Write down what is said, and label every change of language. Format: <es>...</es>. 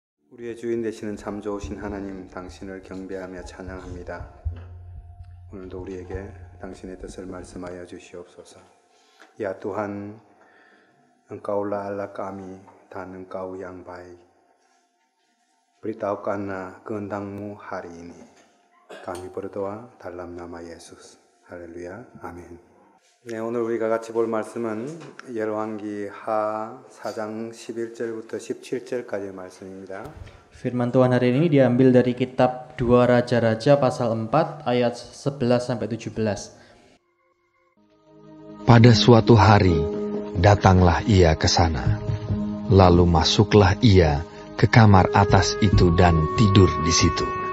<ko>우리의 주인 되시는 참 좋으신 하나님, 당신을 경배하며 찬양합니다. 오늘도 우리에게 당신의 뜻을 말씀하여 주시옵소서.</ko> <id>Ya Tuhan, Engkaulah Allah kami dan Engkau yang baik. Beritahukanlah kehendak-Mu hari ini. Kami berdoa dalam nama Yesus.</id> <ko>할렐루야. 아멘. 네, 오늘 우리가 같이 볼 말씀은 열왕기 하 4장 11절부터 17절까지의 말씀입니다.</ko> <id>Firman Tuhan hari ini diambil dari kitab 2 Raja-Raja pasal 4 ayat 11 sampai 17. Pada suatu hari datanglah ia ke sana. Lalu masuklah ia ke kamar atas itu dan tidur di situ.</id>